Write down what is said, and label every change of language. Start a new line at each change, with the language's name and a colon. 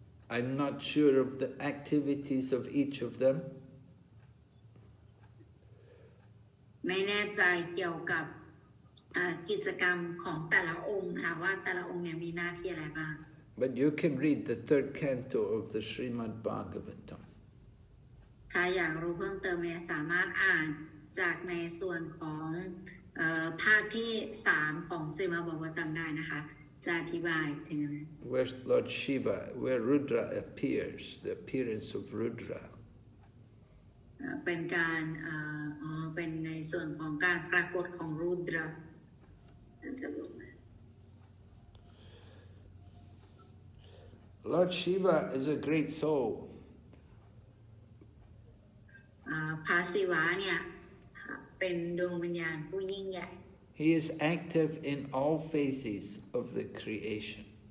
English: I'm not sure of the activities of each of them.
Thai: ไม่แน่ใจเกี่ยวกับกิจกรรมของแต่ละองค์นะคะว่าแต่ละองค์เนี่ยมีหน้าที่อะไรบ้าง
English: But you can read the 3rd canto of the Srimad Bhagavatam.
Thai: ถ้าอยากรู้เพิ่มเติมเนี่ยสามารถอ่านจากในส่วนของภาคที่3ของสรีมดบากตัมได้นะคะจะอธิบายถึง
English: Where Lord Shiva, where Rudra appears, the appearance of Rudra.
Thai: เป็นการเป็นในส่วนของการปรากฏของรูดรา
English: Lord Shiva is a great soul.
Thai: พระศิวะเนี่ยเป็นดวงวิญญาณผู้ยิ่งใหญ่
English: He is active in all phases of the creation.